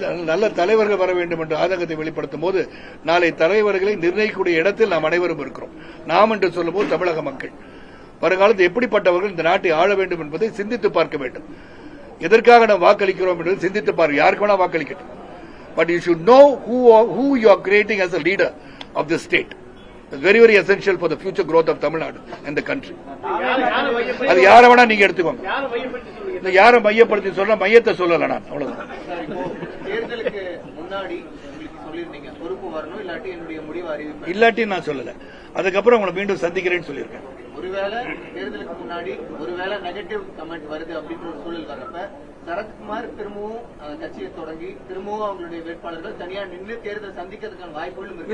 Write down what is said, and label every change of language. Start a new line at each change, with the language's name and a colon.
Tamil: நல்ல தலைவர்கள் வர வேண்டும் என்று ஆதங்கத்தை வெளிப்படுத்தும் போது நாளை தலைவர்களை நிர்ணயிக்கக்கூடிய இடத்தில் நாம் அனைவரும் இருக்கிறோம். நாம் என்று சொல்லும் போது தமிழக மக்கள் வருங்காலத்தில் எப்படிப்பட்டவர்கள் இந்த நாட்டை ஆள வேண்டும் என்பதை சிந்தித்து பார்க்க வேண்டும். எதற்காக நாம் வாக்களிக்கிறோம் என்பதை சிந்தித்து பார்க்க. யாருக்கு வேணா வாக்களிக்கட்டும்.
English: But you should know who you are creating as a leader of the state. It's very, very essential for the future growth of Tamil Nadu and the country.
Tamil: அது யாரை வேணா நீங்க எடுத்துக்கோங்க. யாரை மையப்படுத்தி சொல்ல மையத்தை சொல்லல நான் அவ்வளவுதான். தேர்தலுக்கு முன்னாடி சொல்லிருந்தீங்க பொறுப்பு வரணும், இல்லாட்டி என்னுடைய முடிவு அறிவிப்பு, இல்லாட்டி நான் சொல்லல. அதுக்கப்புறம் உங்களை மீண்டும் சந்திக்கிறேன்னு சொல்லியிருக்கேன். ஒருவேளை தேர்தலுக்கு முன்னாடி ஒருவேளை நெகட்டிவ் கமெண்ட் வருது அப்படின்ற ஒரு சூழல் வர்றப்ப சரத்குமார் திரும்பவும் கட்சியை தொடங்கி திரும்பவும் அவங்களுடைய வேட்பாளர்கள் தனியா நின்று தேர்தல் சந்திக்கிறதுக்கான வாய்ப்புகளும் இருக்கு.